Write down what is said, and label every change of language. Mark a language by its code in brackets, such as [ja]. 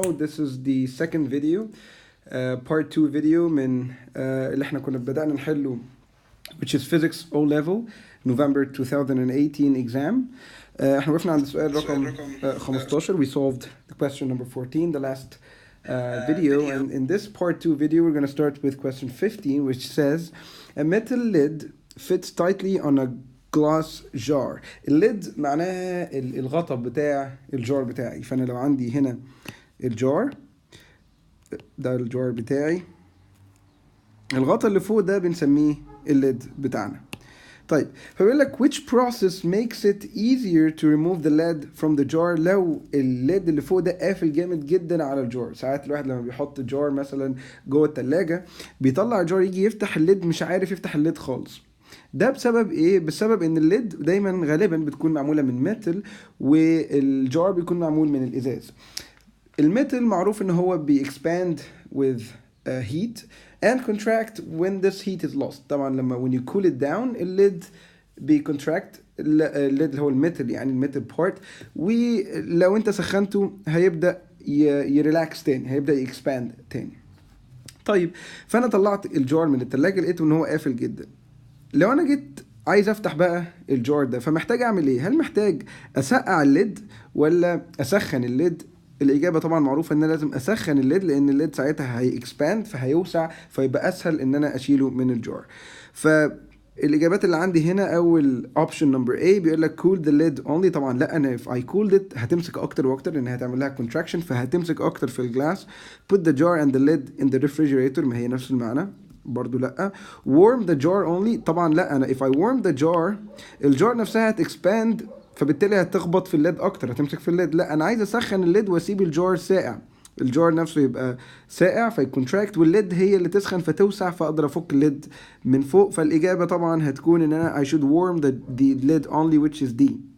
[en] This is the second video, part 2 video [ar] من اللي احنا كنا بدأنا نحله, [en] which is Physics O Level November 2018 exam. [ar] احنا وقفنا عند السؤال رقم 15. [en] We solved the question number 14, the last video. And in this part 2 video, we're going to start with question 15, which says, a metal lid fits tightly on a glass jar. [ar] الليد معناها الغطا بتاع الجار بتاعي. فأنا لو عندي هنا الجار ده, الجار بتاعي, الغطا اللي فوق ده بنسميه الليد بتاعنا. طيب, فبيقول لك [en] which process makes it easier to remove the lead from the jar. [ar] لو الليد اللي فوق ده قافل جامد جدا على الجار. ساعات الواحد لما بيحط جار مثلا جوه التلاجة بيطلع جار يجي يفتح الليد مش عارف يفتح الليد خالص. ده بسبب ايه؟ بسبب ان الليد دايما غالبا بتكون معمولة من ميتال والجار بيكون معمول من الازاز. الميتال معروف ان هو [en] expand with heat and contract when this heat is lost. [ar] طبعا لما [en] when you cool it down [ar] الليد contract, الليد اللي هو الميتال يعني الميتال بارت, ولو انت سخنته هيبدأ يريلاكس تاني, هيبدأ expand تاني. طيب, فانا طلعت الجار من التلاجة لقيته ان هو قافل جدا. لو انا جيت عايز افتح بقى الجار ده فمحتاج اعمل ايه؟ هل محتاج اسقع الليد ولا اسخن الليد؟ الاجابه طبعا معروفه ان انا لازم اسخن الليد, لان الليد ساعتها هيكسباند فهيوسع فيبقى اسهل ان انا اشيله من الجار. فالاجابات اللي عندي هنا, اول اوبشن نمبر A بيقول لك [en] cool the lid only. [ar] طبعا لا, انا [en] if I cooled it [ar] هتمسك اكتر واكتر لان هتعمل لها contraction فهتمسك اكتر في الجلاس. [en] put the jar and the lid in the refrigerator, [ar] ما هي نفس المعنى برضو لا. [en] warm the jar only, [ar] طبعا لا, انا [en] if I warm the jar [ar] الجار نفسها هتexpand فبالتالي هتخبط في الليد اكتر, هتمسك في الليد. لا, انا عايز اسخن الليد واسيب الجار ساقع, الجار نفسه يبقى ساقع فيكونتراكت والليد هي اللي تسخن فتوسع فاقدر افك الليد من فوق. فالاجابه طبعا هتكون ان انا [en] I should warm the lid only, which is D.